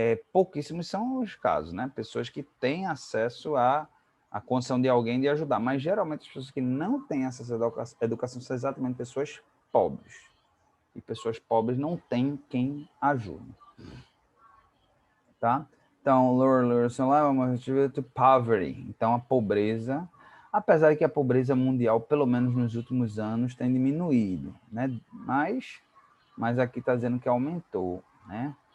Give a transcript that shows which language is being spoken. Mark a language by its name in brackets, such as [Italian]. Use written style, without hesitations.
[Portuguese] Pouquíssimos são os casos, né? Pessoas que têm acesso à condição de alguém de ajudar, mas geralmente as pessoas que não têm acesso à educação são exatamente pessoas pobres. E pessoas pobres não têm quem ajude. Tá? [English] Então, lower literacy level to poverty. [Portuguese] Então, a pobreza, apesar de que a pobreza mundial, pelo menos nos últimos anos, tem diminuído, né? Mas aqui está dizendo que aumentou, né?